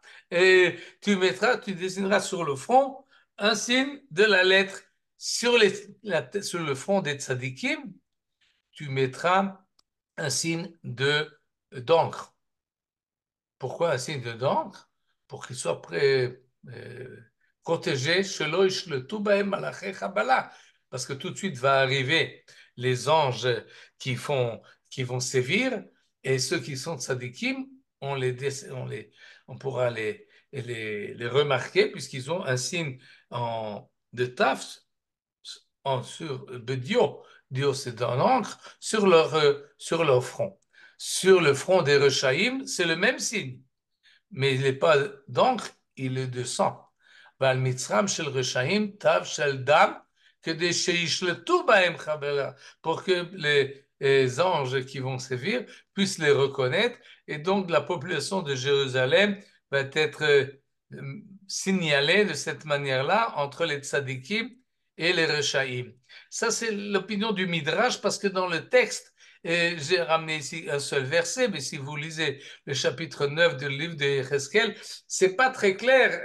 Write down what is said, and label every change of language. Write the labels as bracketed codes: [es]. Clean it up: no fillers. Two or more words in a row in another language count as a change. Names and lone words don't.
[fr] Et tu dessineras sur le front un signe de la lettre. Sur le front des tzadikim, tu mettras un signe d'encre. Pourquoi un signe d'encre? Pour qu'il soit protéger, [he] שלא ישלטו בהם מלאכי חבלה, [fr] parce que tout de suite va arriver les anges qui font, qui vont sévir, et ceux qui sont tzadikim, on pourra les remarquer puisqu'ils ont un signe de taf sur Bedio. Dio, c'est en encre sur leur front. Sur le front des Rechaïm, c'est le même signe, mais il n'est pas d'encre, il est de sang. [he] ועל מצרם של רשעים תו של דם, כדי שישלטו בהם חבלה, [fr] pour que les anges qui vont sévir puissent les reconnaître, et donc la population de Jérusalem va être signalée de cette manière-là entre les tzadikim et les rechaïm. Ça, c'est l'opinion du Midrash, parce que dans le texte, et j'ai ramené ici un seul verset, mais si vous lisez le chapitre 9 du livre de Yecheskel, c'est pas très clair.